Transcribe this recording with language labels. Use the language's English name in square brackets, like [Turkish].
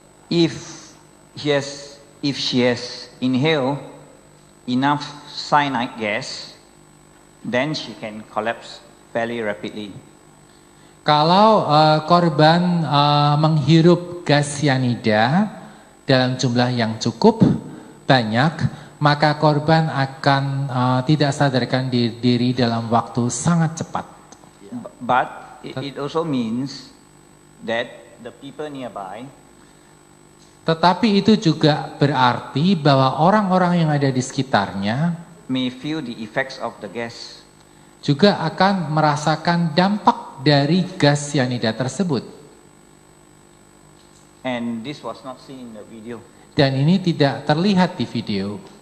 [English] if she has inhaled enough cyanide gas, then she can collapse fairly rapidly. [Indonesian] Kalau korban menghirup gas cyanida dalam jumlah yang cukup banyak, maka korban akan tidak sadarkan diri dalam waktu sangat cepat. [English] But it also means that the people nearby [Indonesian] Tetapi itu juga berarti bahwa orang-orang yang ada di sekitarnya [English] may feel the effects of the gas. [Indonesian] juga akan merasakan dampak dari gas cyanida tersebut. [English] And this was not seen in the video. [Indonesian] Dan ini tidak terlihat di video.